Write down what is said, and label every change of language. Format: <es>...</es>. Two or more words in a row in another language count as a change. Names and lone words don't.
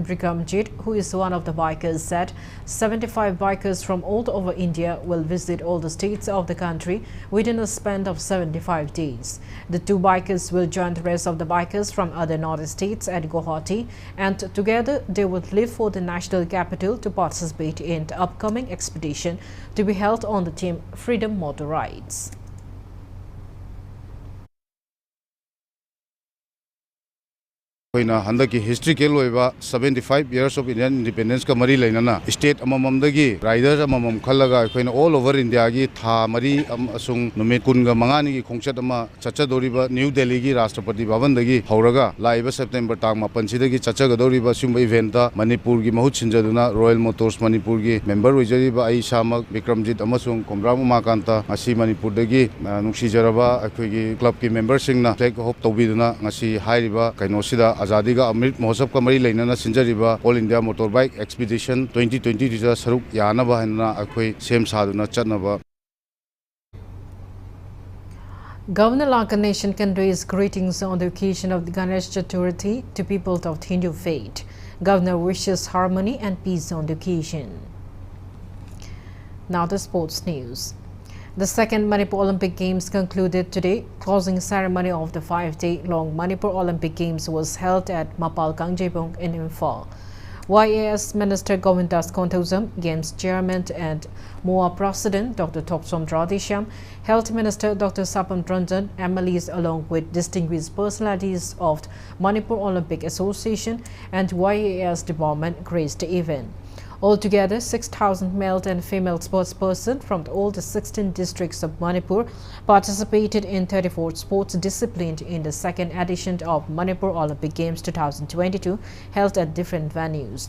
<en>Brigamjit, who is one of the bikers, said 75 bikers from all over India will visit all the states of the country within a span of 75 days. The two bikers will join the rest of the bikers from other northern states at Guwahati, and together they will leave for the national capital to participate in the upcoming expedition to be held on the theme Freedom Motor Rides.</en> <mni>Handaki history ke loiba</mni> <en>75 years of Indian independence</en> <mni>ka mari lainana state amamam dagi riders amamam khallaga koina</mni> <en>all over India</en> <mni>gi tha mari asung numit kunga mangani gi khongchat ama chacha doriba New Delhi gi Rashtrapati Bhavan dagi hauraga laiba September tang 8 sidagi chacha gadoriba sumba event ta Manipur gi mahut sinjaduna Royal Motors Manipur gi member oijariba ai samak Vikramjit amasung Komram Umakanta ngasi Manipur dagi nungsi jaraba akoi gi club ki member singna</mni> <en>flag hop</en> <mni>tobiduna ngasi hairiba kainosida Azadi ka Amrit Mahotsav ka mari lainana sinjariba All India Motorbike Expedition 2020 da saruk yanaba hanna akhoi sem saduna chatnaba.</mni> <en>Governor Lankanation conveys greetings on the occasion of the Ganesh Chaturthi to people of Hindu faith. Governor wishes harmony and peace on the occasion. Now the sports news. The second Manipur Olympic Games concluded today. Closing ceremony of the 5-day-long Manipur Olympic Games was held at Mapal Kangjebong in Imphal. YAS Minister Govindas Kontosam, Games Chairman and MOA President Dr. Toksom Radisham, Health Minister Dr. Sapam Ranjan, MLAs along with distinguished personalities of the Manipur Olympic Association and YAS Department graced the event. Altogether, 6,000 male and female sportspersons from all the 16 districts of Manipur participated in 34 sports disciplines in the second edition of Manipur Olympic Games 2022 held at different venues.</en>